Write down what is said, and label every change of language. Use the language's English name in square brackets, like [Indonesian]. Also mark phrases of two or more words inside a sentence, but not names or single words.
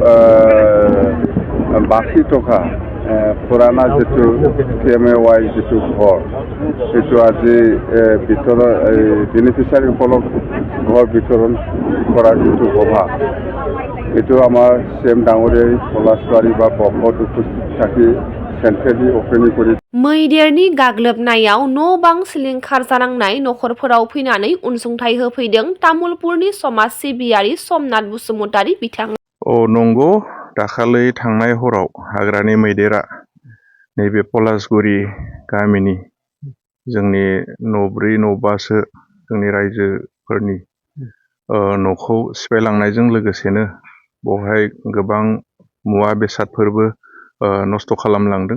[Assamese] বাকী থকা পুৰাণা যেটো PMAY যেটো ঘৰ সেইটো আজি বেনিফিচিয়াৰীসকলক ঘৰ বিতৰণ কৰাৰ যেটো সভা এইটো আমাৰ CM ডাঙৰীয়াই পলাশবাৰী বা বকত উপস্থিত থাকি [English] centrally opening [Assamese] करि [Bodo] मैदेरनि गाग्लोबनायाव न' बां सिलिंखार जानांनाय नखरफोराव फैनानै अनसुंथाइ होफैदों तामुलपुरनि समाज सिबियारि समनाथ बसुमतारी बिथाङा। नंगौ दाखालै थांनाय हराव हाग्रानि मैदेरा नैबे पलासगुरि गामिनि जोंनि न'ब्रै न'बासो जोंनि रायजोफोरनि न'खौ सिफायलांनायजों लोगोसेनो बेवहाय गोबां मुवा बेसादफोरबो नष्ट खालामलांदों।